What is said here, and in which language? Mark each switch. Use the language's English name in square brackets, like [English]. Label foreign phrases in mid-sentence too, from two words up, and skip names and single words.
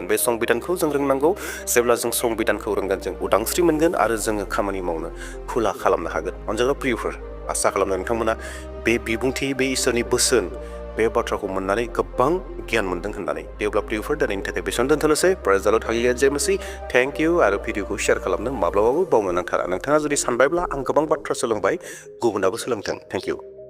[Bodo] बे संबिधानखौ जों रोंनांगौ। जेब्ला जों संबिधानखौ रोंगोन, जों उदांस्रि मोनगोन आरो जोङो खामानि मावनो खुला खालामनो हागोन। अनजाग्रा प्रियफोर, आसा खालामो नोंथांमोना बे बिबुंथि, बे इसोरनि बोसोन, बे बाथ्राखौ मोननानै गोबां गियान मोनदों होननानै। दे अब्ला प्रियफोर दिनैनि थाखाय बेसेबां दोनथ'नोसै। [English] praise the Lord, [Bodo] हालेलुया, जय मसीह। [English] thank you. [Bodo] आरो भिडिअखौ शेयार खालामनो माब्लाबाबो बावनो नांथारा। नोंथाङा जुदि सानबायब्ला आं गोबां बाथ्रा सोलोंबाय, गुबुनाबो सोलोंथों। [English] thank you.